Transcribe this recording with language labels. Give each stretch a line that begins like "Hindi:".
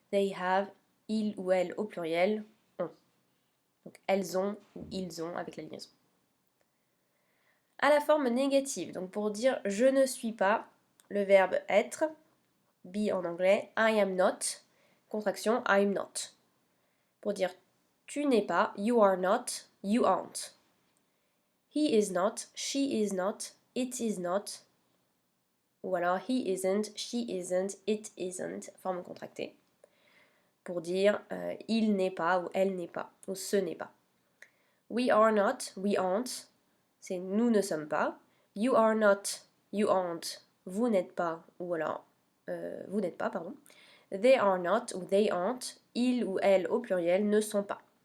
English: They have,
French: ils ou elles au pluriel ont. Donc elles ont ou ils ont avec la liaison. À la forme négative, donc pour dire je ne suis pas, le verbe être, be en anglais,
English: I am not,
French: contraction
English: I'm not.
French: Pour dire tu n'es pas,
English: you are not, you aren't. He is not, she is not, it is not.
French: Ou alors
English: he isn't, she isn't, it isn't,
French: forme contractée. Pour dire il n'est pas ou elle n'est pas, ou ce n'est pas.
English: We are not, we aren't,
French: c'est nous ne sommes pas.
English: You are not, you aren't,
French: vous n'êtes pas, ou alors vous n'êtes pas, pardon.
English: They are not
French: ou
English: they aren't,
French: ils ou elles au pluriel ne sont pas.